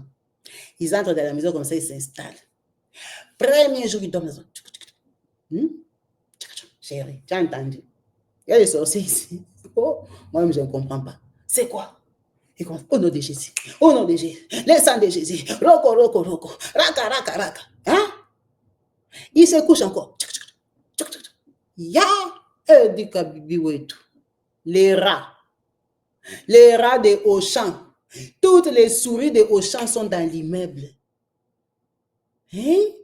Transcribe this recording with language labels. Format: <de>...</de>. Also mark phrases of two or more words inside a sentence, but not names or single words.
<fr>Ils entrent dans la maison comme ça, ils s'installent. Premier jour, ils dorment dans la maison. Chérie, tu as entendu? Il y a des sorciers ici. Oh, moi-même, je ne comprends pas. C'est quoi? Ils commencent, au nom de Jésus, au nom de Jésus, le sang de Jésus, roko, roko, roko, raka, raka, raka. Hein? Il se couche encore. Ya, dit Kabibi, les rats de Auchan, toutes les souris de Auchan sont dans l'immeuble. Hein?</fr>